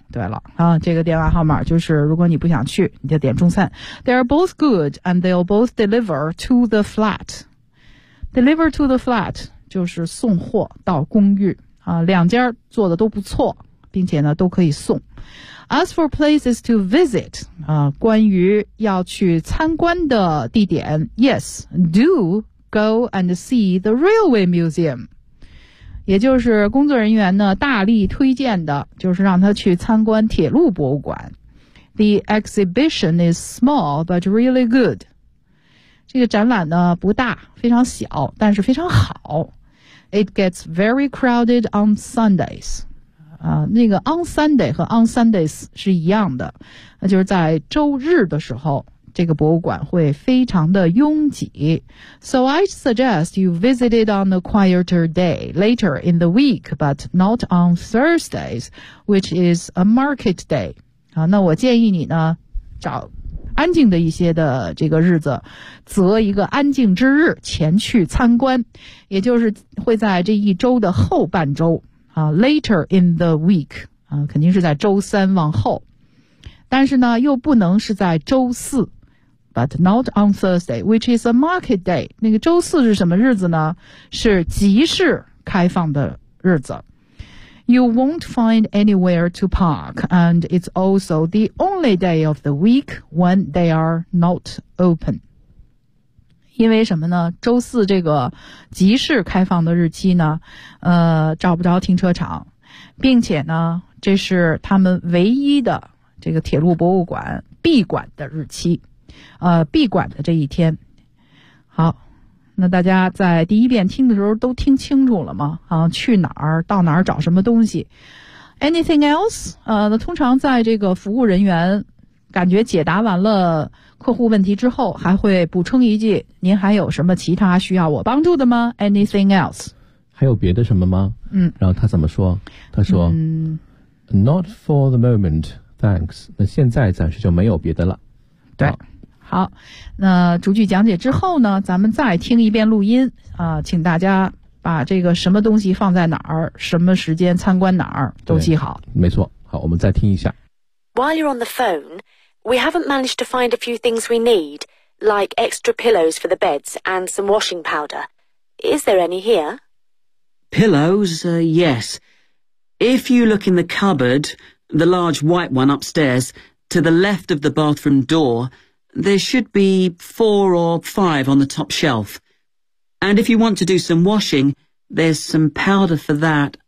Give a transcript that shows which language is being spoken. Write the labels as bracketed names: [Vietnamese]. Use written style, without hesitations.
[Chinese] 对了啊，这个电话号码就是如果你不想去你就点中餐。 [English] They are both good and they'll both deliver to the flat. Deliver to the flat [Chinese] 就是送货到公寓啊，两家做的都不错，并且呢都可以送。 [English] As for places to visit 啊， [Chinese] 关于要去参观的地点， [English] Yes, do go and see the railway museum. [Chinese] 也就是工作人员呢大力推荐的，就是让他去参观铁路博物馆。 [English] The exhibition is small but really good. [Chinese] 这个展览呢不大，非常小，但是非常好。 [English] It gets very crowded on Sundays. [Chinese] 那个 [English] on Sunday [Chinese] 和 [English] on Sundays [Chinese] 是一样的，那就是在周日的时候这个博物馆会非常的拥挤。 [English] So I suggest you visit it on a quieter day later in the week, but not on Thursdays, which is a market day. [Chinese] 好，那我建议你呢找安静的一些的这个日子，择一个安静之日前去参观，也就是会在这一周的后半周啊， [English] later in the week [Chinese] 啊，肯定是在周三往后，但是呢又不能是在周四。 [English] But not on Thursday, which is a market day. [Chinese] 那个周四是什么日子呢？是集市开放的日子。 [English] You won't find anywhere to park, and it's also the only day of the week when they are not open. [Chinese] 因为什么呢？周四这个集市开放的日期呢，找不着停车场，并且呢，这是他们唯一的这个铁路博物馆闭馆的日期。闭馆的这一天。好，那大家在第一遍听的时候都听清楚了吗？啊，去哪儿，到哪儿找什么东西。 [English] Anything else? [Chinese] 那通常在这个服务人员感觉解答完了客户问题之后，还会补充一句，您还有什么其他需要我帮助的吗？ [English] Anything else? [Chinese] 还有别的什么吗？嗯，然后他怎么说？他说， [English] Not for the moment, thanks. [Chinese] 那现在暂时就没有别的了。对，好，那逐句讲解之后呢，咱们再听一遍录音啊，请大家把这个什么东西放在哪儿，什么时间参观哪儿都记好。没错，好，我们再听一下。 [English] While you're on the phone, we haven't managed to find a few things we need, like extra pillows for the beds and some washing powder. Is there any here? Pillows, yes. If you look in the cupboard, the large white one upstairs,To the left of the bathroom door, there should be 4 or 5 on the top shelf. And if you want to do some washing, there's some powder for that